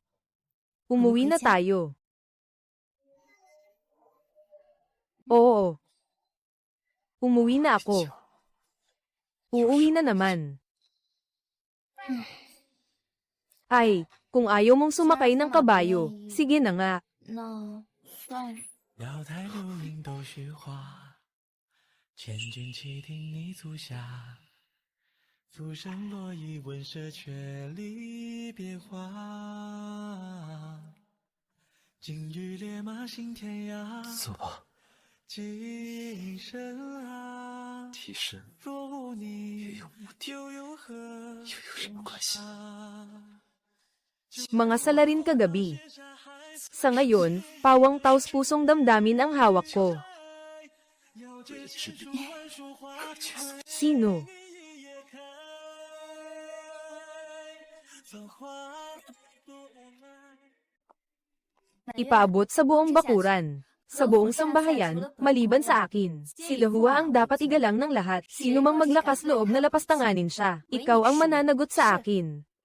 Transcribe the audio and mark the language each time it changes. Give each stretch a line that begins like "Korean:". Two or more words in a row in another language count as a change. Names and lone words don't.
Filipino: Umuwi na tayo. Oo. Umuwi na ako. Uuwi na naman. Ay, kung ayaw mong sumakay ng kabayo, sige na nga.
Chinese: 瑶台流萤都虚化，千军齐听你足下。浮生若已闻舍却离别花。金玉烈马行天涯。走吧。今生啊，替身若无你，也有目的，又有何？又有什么关系？
Filipino: Mga salarin kagabi. Sa ngayon, pawang taos pusong damdamin ang hawak ko.
Chinese: 为了治病，可去死！
Filipino: Sino? Ipaabot sa buong bakuran. Sa buong sambahayan, maliban sa akin. Si Lahua ang dapat igalang ng lahat. Sino mang maglakas loob na lapastanganin siya. Ikaw ang mananagot sa akin.